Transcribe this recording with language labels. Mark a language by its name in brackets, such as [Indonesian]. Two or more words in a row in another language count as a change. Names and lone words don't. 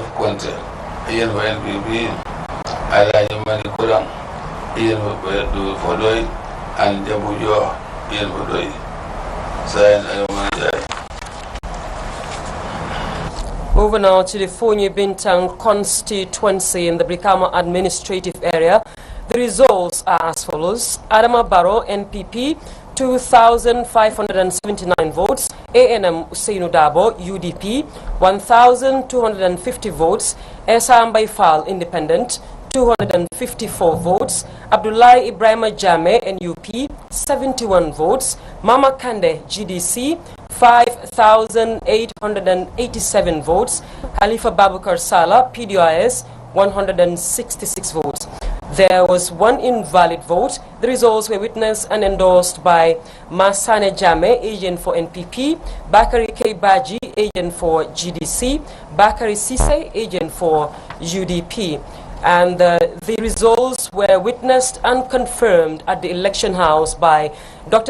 [English] Conte, agent for NPP, Alhaji Mamadi Kurang, agent for Doi, and Jabu Jo, agent for Doi. Signed Ayomani. Over now to the Fonyi Bintang constituency in the Brikama administrative area. The results are as follows. Adama Barrow, NPP, 2,579 votes. ANM Usainu Dabo, UDP, 1,250 votes. Esa Mbaifal, independent, 254 votes. Abdullahi Ibrahima Jame, NUP, 71 votes. Mama Kande, GDC, 5,887 votes. Khalifa Babukar Sala, PDIS, 166 votes. There was 1 invalid vote. The results were witnessed and endorsed by Masane Jame, agent for NPP, Bakari K. Baji, agent for GDC, Bakari Sise, agent for UDP. And the results were witnessed and confirmed at the election house by Dr.